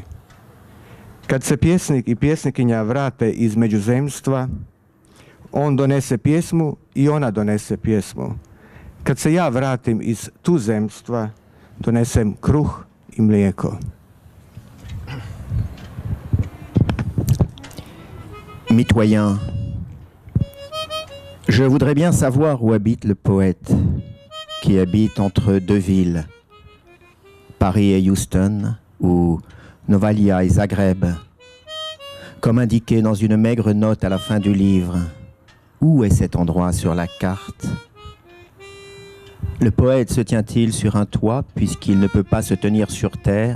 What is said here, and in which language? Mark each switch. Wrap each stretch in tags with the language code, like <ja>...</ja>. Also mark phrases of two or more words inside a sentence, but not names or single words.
<hr>Kad se pjesnik i pjesnikinja vrate iz međuzemstva, on donese pjesmu i ona donese pjesmu. Kad se ja vratim iz tuzemstva, donesem kruh i mlijeko.</hr> <fr>Mitoyen. Je voudrais bien savoir où habite le poète, qui habite entre deux villes, Paris et Houston, ou Novalia et Zagreb, comme indiqué dans une maigre note à la fin du livre. Où est cet endroit sur la carte ? Le poète se tient-il sur un toit puisqu'il ne peut pas se tenir sur terre ?</fr>